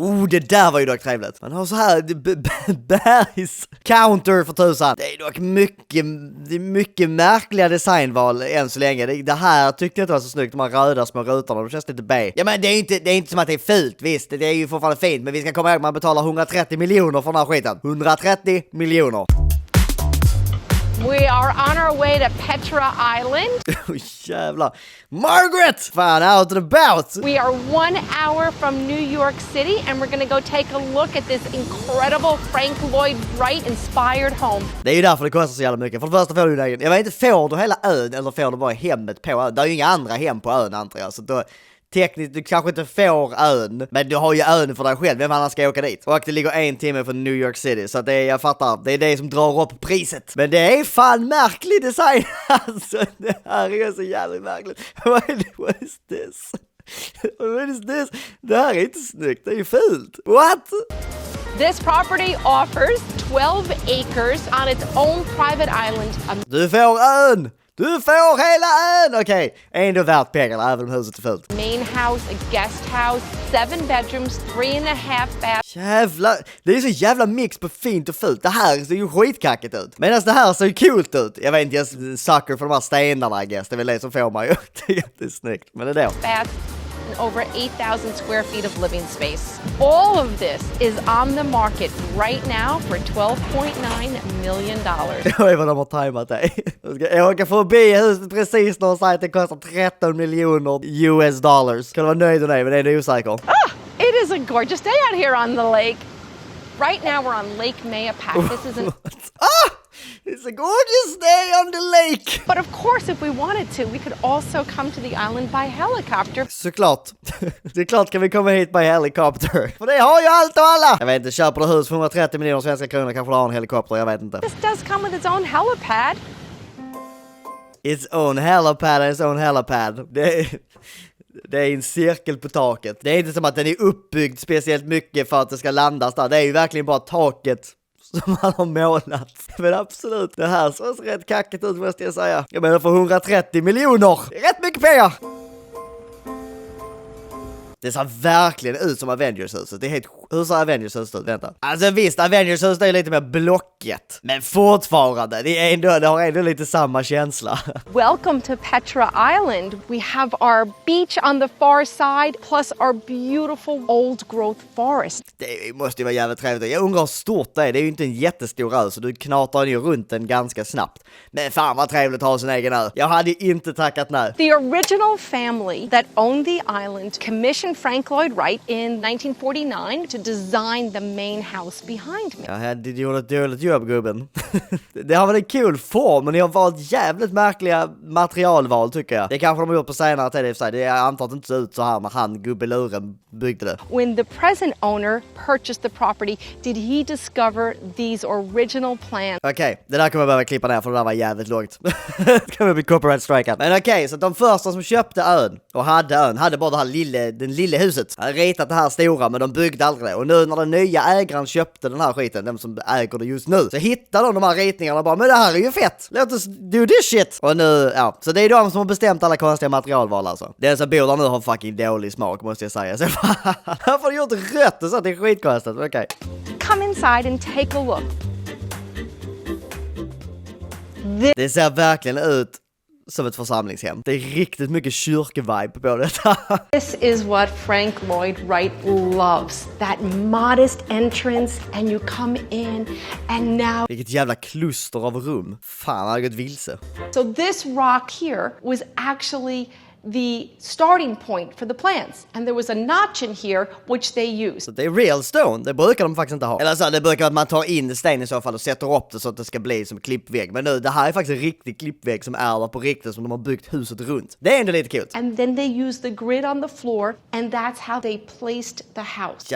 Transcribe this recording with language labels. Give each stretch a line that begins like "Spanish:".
Swedish: Det där var ju dock trevligt. Man har så här bergs counter för tusan. Det är dock mycket märkliga designval än så länge. Det här tyckte jag inte var så snyggt. De här röda små rutorna, de känns lite B. Ja, men det är inte som att det är fult, visst. Det är ju fortfarande fint, men vi ska komma ihåg att man betalar 130 miljoner för den här skiten. 130 miljoner.
English: We are on our way to Petra Island. Jävlar. Margaret! Fan, out and about! We are 1 hour from New York City and we're gonna go take a look at this incredible Frank Lloyd Wright-inspired home.
Swedish: Det är ju därför det kostar så jävla mycket. För det första får du en egen. Jag vet inte, får du hela ön eller får du bara hemmet på ön? Det är ju inga andra hem på ön, antar jag. Så då... Tekniskt, du kanske inte får ön, men du har ju ön för dig själv. Vem annan ska åka dit? Och det ligger 1 timme från New York City, så det är, jag fattar, det är det som drar upp priset. Men det är fan märklig design. Alltså, det här är så jävla märkligt.
English: What is this? What is this?
Swedish: Det här är inte snyggt, det är ju fult.
English: What? This property offers 12 acres on its own private island.
Swedish: Du får ön! Du får hela ön! Okej, ändå värt pengarna även om huset är fult.
English: Main house, a guest house, 7 bedrooms, 3.5 baths.
Swedish: Jävlar, det är så jävla mix på fint och fult. Det här ser ju skitkackigt ut. Medan det här ser ju coolt ut. Jag vet inte, jag sucker för de här stenarna,
English: I guess.
Swedish: Det är väl det som får mig att tycka att det är snyggt. Men det är då.
English: Baths and over 8,000 square feet of living space. All of this is on the market right now for $12.9 million.
Swedish: Jag vet vad de har tajmat det. Jag åker förbi huset precis när de säger att det kostar 13 miljoner US dollars. Kan du vara nöjd med det, men det är osäker.
English: It is a gorgeous day out here on the lake. Right now we're on Lake Mayapack. This is an... It's a gorgeous day on the lake! But of course, if we wanted to, we could also come to the island by helicopter.
Swedish: Såklart. Det är klart kan vi komma hit
English: by helicopter.
Swedish: För det har ju allt och alla! Jag vet inte, köper du hus för 130 miljoner svenska kronor kanske du har en helikopter, jag vet inte.
English: This does come with its own helipad. Its own helipad, its own helipad.
Swedish: Det är en cirkel på taket. Det är inte som att den är uppbyggd speciellt mycket för att det ska landas där. Det är ju verkligen bara taket som man har målat. Men absolut, det här ser rätt kackigt ut, måste jag säga. Jag menar för 130 miljoner. Rätt mycket pengar! Det ser verkligen ut som Avengers-huset. Det är helt... Hur ser Avengers-huset ut? Vänta. Alltså visst, Avengers-huset är lite mer blocket. Men fortfarande, det har ändå lite samma känsla.
English: Welcome to Petra Island. We have our beach on the far side plus our beautiful old growth forest.
Swedish: Det måste ju vara jävligt trevligt. Jag undrar hur stort det är. Det är ju inte en jättestor ö, så du knatar ju runt den ganska snabbt. Men fan vad trevligt att ha sin egen ö. Jag hade inte tackat nej.
English: The original family that owned the island commissioned Frank Lloyd Wright in 1949 to design the main house behind me.
Swedish: Ja, du gjorde ett dåligt jobb, gubben. Det har varit en kul form, men ni har valt jävligt märkliga materialval, tycker jag. Det kanske de har gjort på senare tid i och för sig. Jag antar att det inte ser ut så här när han, gubbeluren, byggde det.
English: When the present owner purchased the property, did he discover these original plans?
Swedish: Okej, det där kommer jag behöva klippa ner för det där var jävligt lågt. Det kommer bli copyright strikeat. Men okej, så de första som köpte ön och hade bara det här den lilla huset. Han hade ritat det här stora, men de byggde aldrig det. Och nu när den nya ägaren köpte den här skiten, den som äger det just nu, så hittade de här ritningarna och bara, men det här är ju fett. Låt oss
English: do this shit.
Swedish: Och nu, ja. Så det är de som har bestämt alla konstiga materialval alltså. Den som bor där nu har fucking dålig smak, måste jag säga. Så varför har du gjort rött och så att det är skitkonstigt? Okej.
English: Come inside and take a look.
Swedish: Det ser verkligen ut som ett församlingshem. Det är riktigt mycket kyrkevibe på detta.
English: This is what Frank Lloyd Wright loves. That modest entrance and you come in and now...
Swedish: Vilket jävla kluster av rum. Fan, jag har gått vilse.
English: So this rock here was actually the starting point for the plans. And there was a notch in here which they used.
Swedish: Så det är
English: real stone,
Swedish: det brukar de faktiskt inte ha. Eller så, det brukar att man tar in sten i så fall och sätter upp det så att det ska bli som klippvägg. Men nu, det här är faktiskt en riktig klippvägg som är där på riktigt, som de har byggt huset runt. Det är ändå lite coolt.
English: And then they used the grid on the floor and that's how they placed the house.